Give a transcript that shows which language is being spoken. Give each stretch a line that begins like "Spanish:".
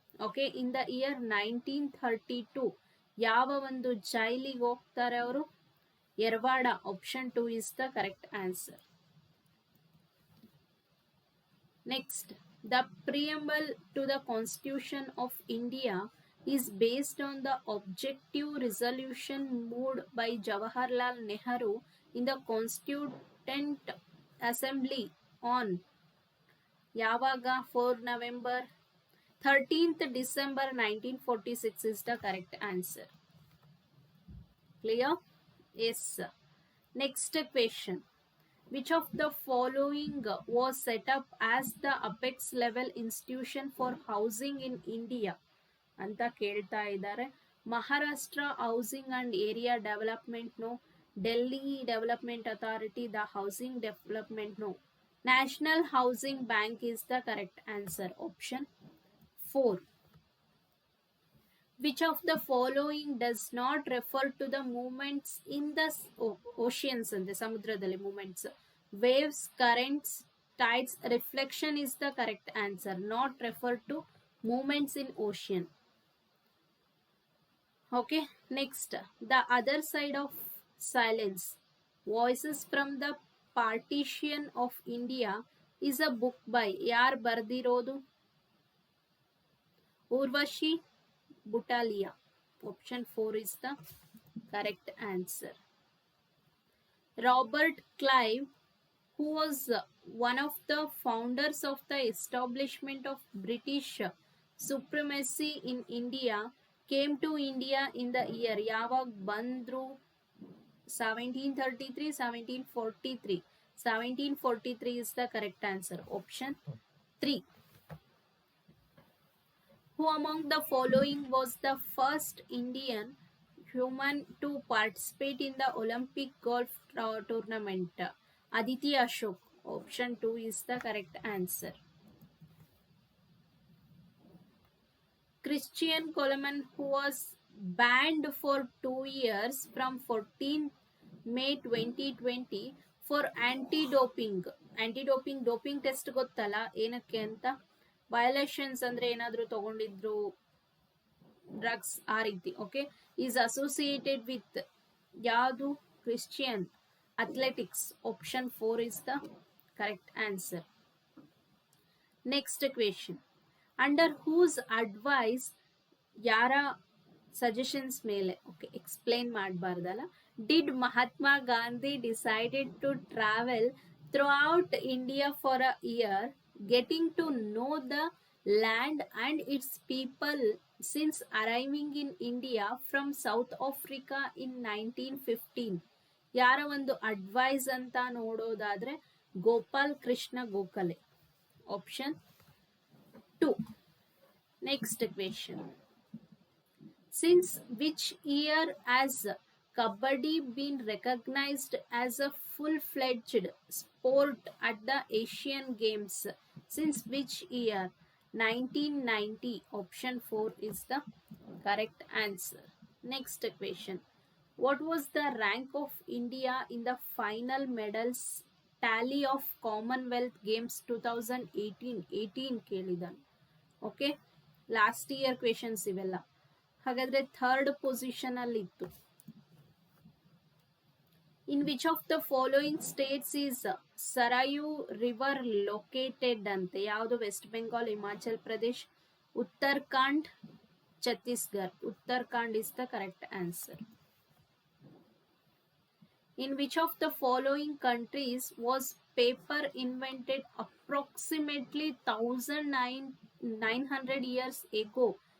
English: Okay, in the year 1932
Kannada: ಯಾವ ಒಂದು ಜೈಲಿಗೆ ಹೋಗ್ತಾರೆ ಅವರು? Yerawada.
English: Option 2 is the correct answer. Next, the preamble to the Constitution of India is based on the objective resolution moved by Jawaharlal Nehru in the Constituent Assembly on Yavaga 4 November 13th December 1946 is the correct answer. Clear? Yes. Next question, which of the following was set up as the apex level institution for housing in India
Kannada: ಅಂತ ಕೇಳ್ತಾ ಇದ್ದಾರೆ.
English: Maharashtra housing and area development no. Delhi development authority, the housing development no. National housing bank is the correct answer. Option 4. Which of the following does not refer to the movements in the oceans ante?
Kannada: ಸಮುದ್ರದಲ್ಲಿ movements.
English: Waves, currents, tides, reflection is the correct answer. Not refer to movements in ocean. Okay, next, the other side of silence, voices from the partition of India is a book by
Kannada: ಯಾರು ಬರ್ದಿರೋದು?
English: Urvashi Butalia. Option 4 is the correct answer. Robert Clive, who was one of the founders of the establishment of British supremacy in India, came to India in the year
Kannada: ಯಾವಾಗ ಬಂದ್ರು?
English: 1733, 1743. 1743 is the correct answer. Option 3. Who among the following was the first Indian human to participate in the Olympic golf tournament? Aditi Ashok. Option 2 is the correct answer. Christian Coleman, who was banned for 2 years from 14 May 2020 for anti-doping.
Kannada: Doping test ಗೊತ್ತಲ್ಲ ಏನಕ್ಕೆ ಅಂತ? ವಯಲೇಷನ್ಸ್ ಅಂದ್ರೆ ಏನಾದರೂ ತಗೊಂಡಿದ್ರು drugs ಆ ರೀತಿ.
English: Okay, is associated with ಯಾವುದು? Christian athletics. Option 4 is the correct answer. Next question, under whose advice,
Kannada: ಯಾರ suggestions ಮೇಲೆ?
English: okay,
Kannada: explain ಮಾಡಬಾರ್ದಲ್ಲ.
English: Did Mahatma Gandhi decided to travel throughout India for a year, getting to know the land and its people since arriving in India from South Africa in 1915.
Kannada: ಯಾರ ಒಂದು advice ಅಂತ ನೋಡೋದಾದ್ರೆ Gopal Krishna Gokhale.
English: Option 2. Next question. Since which year has Kabaddi been recognized as a full-fledged sport at the Asian Games? Since which year? 1990. Option 4 is the correct answer. Next question. What was the rank of India in the final medals tally of Commonwealth Games 2018
Kannada: ಕೇಳಿದನು.
English: okay, last year questions
Kannada: ಇವೆಲ್ಲ. ಹಾಗಾದ್ರೆ
English: Third position ಅಲ್ಲಿ ಇತ್ತು. In which of the following states is Sarayu river located
Kannada: ಅಂತೆ? ಯಾವುದು?
English: West Bengal, Himachal Pradesh, Uttarakhand, Chhattisgarh. Uttarakhand is the correct answer. In which of the following countries was paper invented approximately 1900 years ago?